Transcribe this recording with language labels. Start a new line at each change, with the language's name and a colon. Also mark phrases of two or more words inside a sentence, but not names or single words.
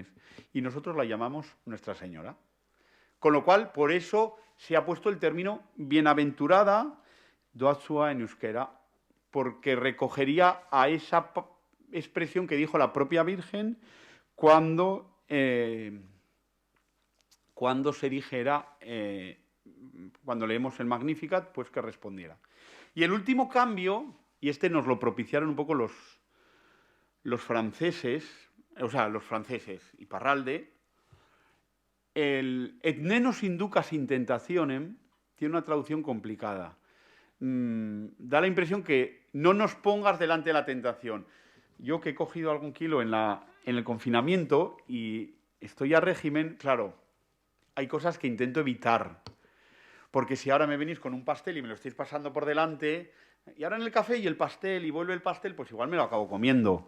Spanish: Y nosotros la llamamos Nuestra Señora. Con lo cual, por eso se ha puesto el término bienaventurada, doatsua en euskera, porque recogería a esa expresión que dijo la propia Virgen cuando se dijera, cuando leemos el Magnificat, pues que respondiera. Y el último cambio, y este nos lo propiciaron un poco los franceses, y Parralde, el
Latin: et nenos inducas in tentationem
Spanish: tiene una traducción complicada. Da la impresión que no nos pongas delante de la tentación. Yo que he cogido algún kilo en el confinamiento y estoy a régimen, claro, hay cosas que intento evitar. Porque si ahora me venís con un pastel y me lo estáis pasando por delante, y ahora en el café y el pastel, y vuelve el pastel, pues igual me lo acabo comiendo.